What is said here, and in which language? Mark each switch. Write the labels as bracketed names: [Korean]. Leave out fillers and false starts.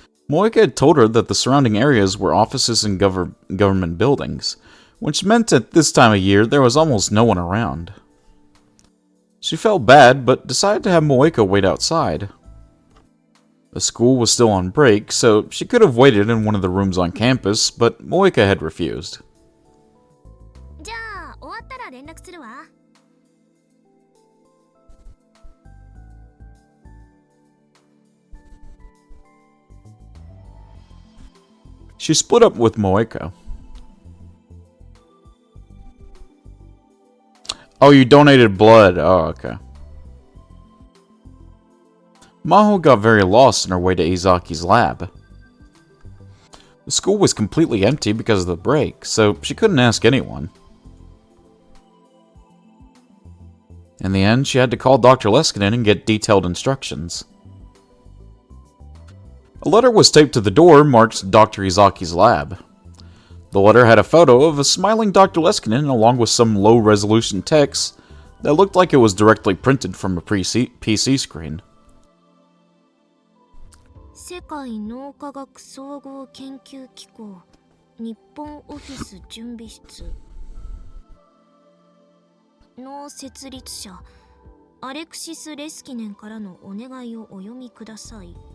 [English] Moika had told her that the surrounding areas were offices and government buildings, which meant at this time of year there was almost no one around. She felt bad, but decided to have Moika wait outside. The school was still on break, so she could have waited in one of the rooms on campus, but Moika had refused. [Japanese] じゃあ終わったら連絡するわ。 [English] She split up with Moika. Oh, you donated blood. Oh, okay. Maho got very lost on her way to Izaki's lab. The school was completely empty because of the break, so she couldn't ask anyone. In the end, she had to call Dr. Leskinen and get detailed instructions. A letter was taped to the door marked Dr. Izaki's lab. The letter had a photo of a smiling Dr. Leskinen along with some low-resolution text that looked like it was directly printed from a PC screen. [Japanese] 世界脳科学総合研究機構日本オフィス準備室の設立者アレクシス・レスキネンからのお願いをお読みください。